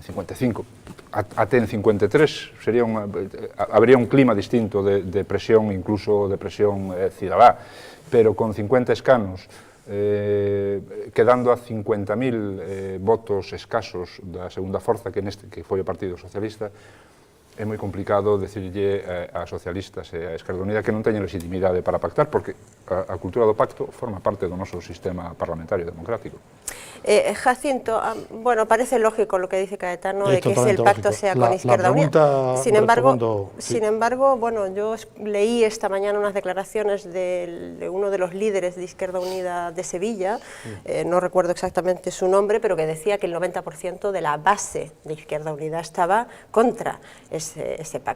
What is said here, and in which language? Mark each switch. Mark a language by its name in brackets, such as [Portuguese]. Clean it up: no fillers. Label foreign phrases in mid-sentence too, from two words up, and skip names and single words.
[Galician] 55, até en 53, habría un clima distinto de presión, incluso de presión cidadá, pero con 50 escanos, quedando a 50.000 votos escasos da segunda forza, que foi o Partido Socialista, é moi complicado decirlle a socialistas e a Esquerda Unida que non teñen legitimidade para pactar, porque a cultura do pacto forma parte do noso sistema parlamentario democrático. [Spanish] Jacinto, bueno, parece lógico lo que dice Caetano de que el pacto sea con Izquierda Unida. Sin embargo, bueno, yo leí esta mañana unas declaraciones de uno de los líderes de Izquierda Unida de Sevilla, no recuerdo exactamente su nombre, pero que decía que el 90% de la base de Izquierda Unida estaba contra ese pacto.